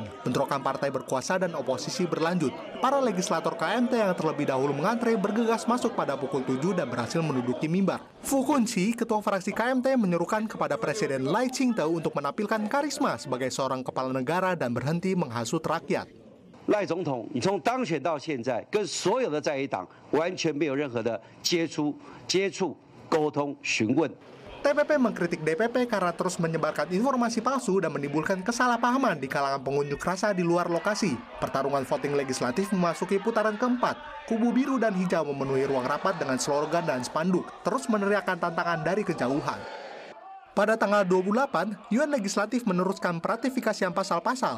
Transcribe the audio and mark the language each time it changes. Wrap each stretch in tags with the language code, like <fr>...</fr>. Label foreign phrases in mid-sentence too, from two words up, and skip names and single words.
<id>Bentrokan partai berkuasa dan oposisi berlanjut. Para legislator KMT yang terlebih dahulu mengantre bergegas masuk pada pukul 7 dan berhasil menduduki mimbar. Fu Kunci, ketua fraksi KMT, menyerukan kepada Presiden Lai Ching-te untuk menampilkan karisma sebagai seorang kepala negara dan berhenti menghasut rakyat.</id> <zh>赖总统，你从当选到现在，跟所有的在野党完全没有任何的接触、沟通、询问。</zh> <id>TPP mengkritik DPP karena terus menyebarkan informasi palsu dan menimbulkan kesalahpahaman di kalangan pengunjuk rasa di luar lokasi. Pertarungan voting legislatif memasuki putaran keempat. Kubu biru dan hijau memenuhi ruang rapat dengan slogan dan spanduk, terus meneriakkan tantangan dari kejauhan. Pada tanggal 28, Yuan Legislatif meneruskan peratifikasian pasal-pasal.</id>